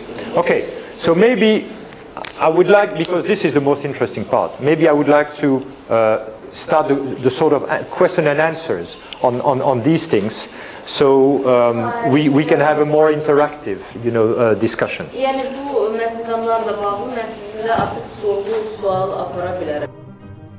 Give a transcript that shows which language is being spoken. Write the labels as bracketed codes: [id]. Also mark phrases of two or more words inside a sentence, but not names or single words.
[en] Okay, so maybe I would like, because this is the most interesting part, maybe I would like to start the sort of question and answers on these things, so we can have a more interactive, discussion. [az] Yəni bu məsələlərlə bağlı mən sizinlə artıq sorğu sual apara bilərəm.